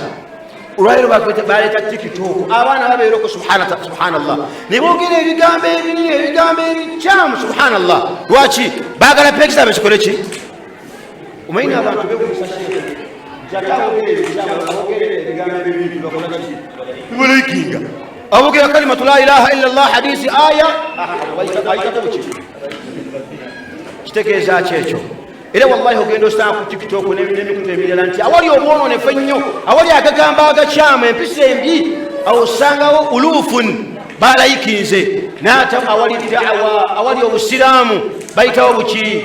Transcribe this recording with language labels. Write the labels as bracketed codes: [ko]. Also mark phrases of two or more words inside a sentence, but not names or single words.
[lg] Olwaleero baleeta tikitooko, abaana babeerako subhanallah, ne boogera ebigambo ebinene, ebigambo ebikyamu subhanallah. Lwaki? baagala pekisa bekikole ki? Omanyi abantu bebulaikinga abogera [ar] كلمة لا إله إلا الله, [lg] hadisi aya kitegeeza kyekyo. Era wallahi ogenda osanga ku tiktok n'emikutu emirala nti awali obwononefu ennyo, awali agagambo agakyamu, empisa embi, awo osangawo ulufun balayikinze. Naate awali da'wa, awali obusiraamu bayitawo buki?